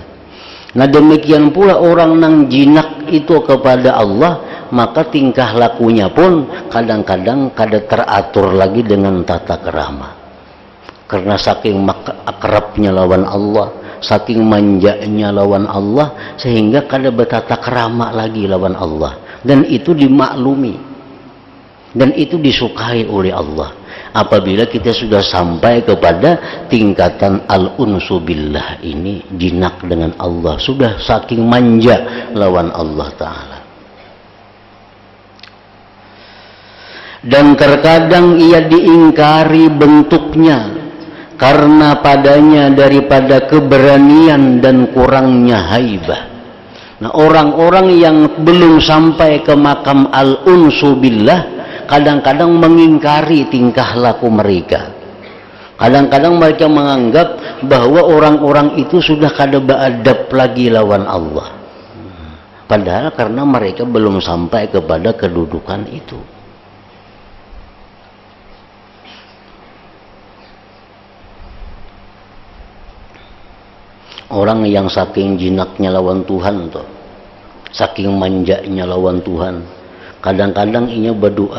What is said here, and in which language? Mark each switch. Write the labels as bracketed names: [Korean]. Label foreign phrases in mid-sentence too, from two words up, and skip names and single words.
[Banjar] Nah, demikian pula orang nang jinak itu kepada Allah, maka tingkah lakunya pun kadang-kadang kada teratur lagi dengan tata kerama, karena saking akrabnya lawan Allah, saking manjanya lawan Allah, sehingga kada bertata kerama lagi lawan Allah, [Indonesian] dan itu dimaklumi dan itu disukai oleh Allah apabila kita sudah sampai kepada tingkatan [Arabic] al-unsu billah [Indonesian] ini, jinak dengan Allah, sudah saking manja lawan Allah Ta'ala. Dan terkadang ia diingkari bentuknya karena padanya daripada keberanian dan kurangnya haibah. Nah, orang-orang yang belum sampai ke makam [Arabic] al-unsu billah [Indonesian] kadang-kadang mengingkari tingkah laku mereka. Kadang-kadang mereka menganggap bahwa orang-orang itu sudah kada beadab lagi lawan Allah. Padahal karena mereka belum sampai kepada kedudukan itu. [Banjar] Orang yang saking jinaknya lawan Tuhan tuh, saking manjanya lawan Tuhan, kadang-kadang ia berdoa.